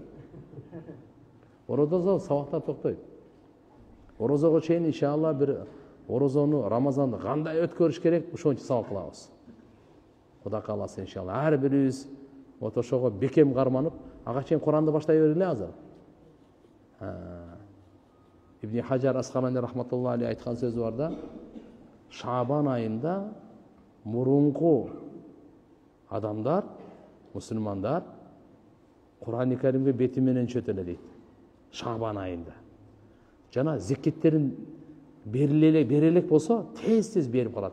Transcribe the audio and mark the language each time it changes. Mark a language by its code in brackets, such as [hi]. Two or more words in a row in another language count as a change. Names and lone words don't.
[ky] Орозодо сабактар токтойт. Орозого чейин иншалла бир орозону, Рамазанды кандай өткөрүш керек, ошончо сабак кылабыз. Кудай кааласа иншалла ар бирибиз ошого бекем карманып, ага чейин Куранды баштай бергиле азыр. Ибн Хаджар Асқалани [ar] رحمة الله عليه [ky] айткан сөзү бар да, Шабан айында мурунку адамдар, мусулмандар Курани Каримге бети менен чөт эле дейт. Шабан айында. Жана зекеттерин берелек болсо, тез берип калат.